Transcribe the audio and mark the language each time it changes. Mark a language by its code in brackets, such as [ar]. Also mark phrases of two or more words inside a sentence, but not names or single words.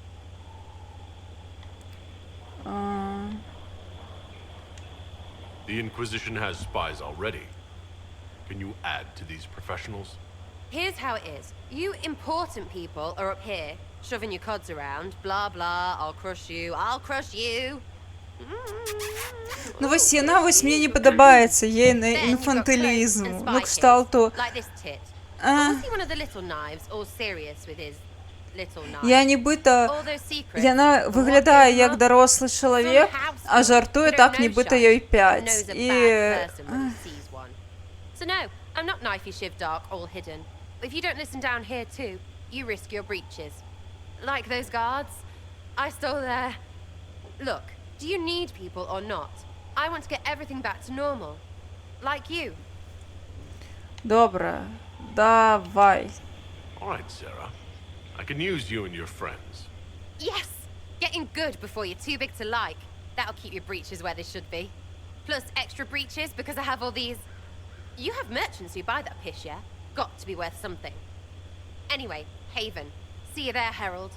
[en] The Inquisition has spies already. Can you add to these professionals? Here's how it is. You important people are up here, shoving your cods around. Blah, blah, I'll crush you, I'll crush you. [be] Ну вось яна вось мне не падабаецца, ейны інфантылізм. Ну кшталту... Я нібыта... Яна выглядае як дарослы чалавек, а жартуе так, нібыта ёй 5. І... [en] So no, I'm not knifey shiv dark, all hidden. If you don't listen down here too, you risk your breeches. Like those guards, I stole their... Look, do you need people or not? I want to get everything back to normal. Like you. [uk] Добре, давай. [en] All right, Sarah. I can use you and your friends. Yes! Getting good before you're too big to like. That'll keep your breeches where they should be. Plus extra breeches because I have all these... You have merchants who buy that piss, yeah? Got to be worth something. Anyway, Haven. See you there, Herald.